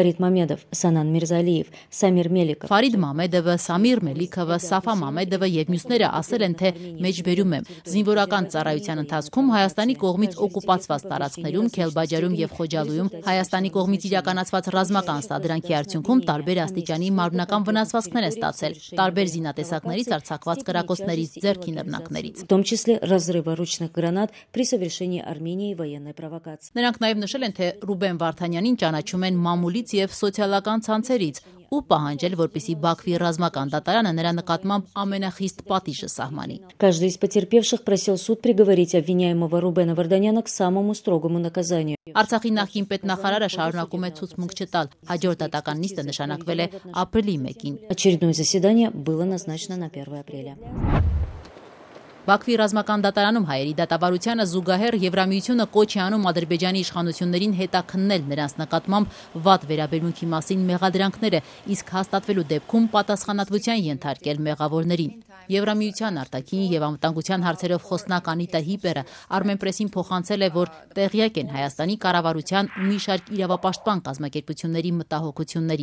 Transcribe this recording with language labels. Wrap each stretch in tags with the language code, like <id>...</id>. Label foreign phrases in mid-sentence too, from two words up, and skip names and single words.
<hy>Ֆարիդ Մամեդովը, Սամիր Մելիքովը, Սաֆա Մամեդովը եւ մյուսները ասել են, թե մեջբերում եմ զինվորական ծառայության ընթացքում Հայաստանի կողմից օկուպացված տարածքներում, Քելբաջարում եւ Խոջալույում Հայաստանի կողմից իրականացված ռազմական սադրանքի արդյունքում տարբեր աստիճանի մարմնական վնասվածքներ են ստացել, տարբեր զինատեսակներից արձակված կրակոցներից, ձեռքի նռնակներից։ Նրանք նաեւ նշել են, թե Ռուբեն Վարդանյանին ճանաչում են մամուլից եւ սոցիալական ցանցերից ու պահանջել, որպեսզի Բաքվի ռազմական դատարանը նրա նկատմամբ ամենախիստ պատիժը սահմանի։</hy> <ru>Каждый из потерпевших просил суд приговорить обвиняемого Рубена Варданяна к самому строгому наказанию.</ru> <hy>Արցախի նախկին պետնախարարը շարունակում է ցուցմունք չտալ։ Հաջորդ դատական նիստը նշանակվել է ապրիլի 1-ին։</hy> <ru>Очередное заседание было назначено на 1 апреля.</ru> <hy>Բաքվի ռազմական դատարանում հայերի դատավարությանը զուգահեռ Եվրամիությունը կոչ է անում Ադրբեջանի իշխանություններին հետաքննել նրանց նկատմամբ վատ վերաբերմունքի մասին մեղադրանքները, իսկ հաստատվելու դեպքում պատասխանատվության ենթարկել մեղավորներին։ Եվրամիության արտաքին եւ անվտանգության հարցերով խոսնակ Անիտա Հիպերը Armenpress-ին փոխանցել է, որ տեղյակ են Հայաստանի կառավարության ու մի շարք իրավապաշտպան կազմակերպությունների մտահոգություններին։</hy>